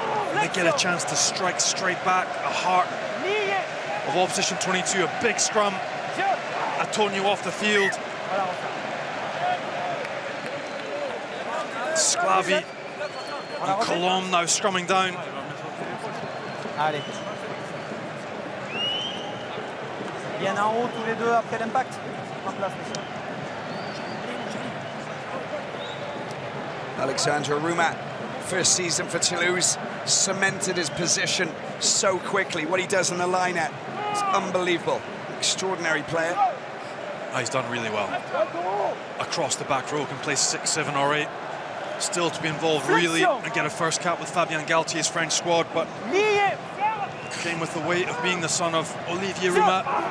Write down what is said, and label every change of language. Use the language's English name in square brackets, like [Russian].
[English] And they get a chance to strike straight back, a heart of opposition 22, a big scrum. Atonio off the field. Sclavi and Colombe now scrumming down. [French] Allez. Bien en haut tous les deux après l'impact. En place, messieurs. [English] Alexandre Roumat, first season for Toulouse, cemented his position so quickly. What he does in the line-out is unbelievable. Extraordinary player. He's done really well. Across the back row, can play 6, 7 or 8. Still to be involved really and get a first cap with Fabien Galtier's French squad, but came with the weight of being the son of Olivier Roumat.